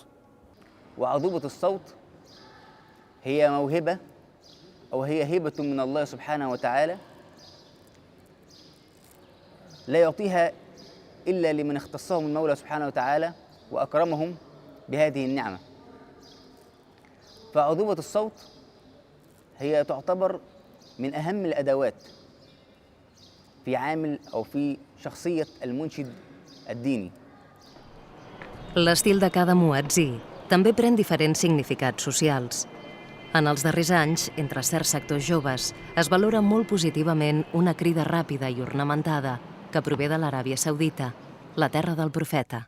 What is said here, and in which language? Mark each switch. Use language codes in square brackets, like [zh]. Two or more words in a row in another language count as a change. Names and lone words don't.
[ar] وعذوبة الصوت هي موهبة أو هي هبة من الله سبحانه وتعالى لا يعطيها إلا لمن اختصهم المولى سبحانه وتعالى وأكرمهم بهذه النعمة. فعذوبة الصوت هي تعتبر من أهم الأدوات في عامل أو في شخصية المنشد الديني. [ca] L'estil de cada muetzí també pren diferents significats socials. En els darrers anys, entre certs sectors joves, es valora molt positivament una crida ràpida i ornamentada que prové de l'Aràbia Saudita, la terra del profeta.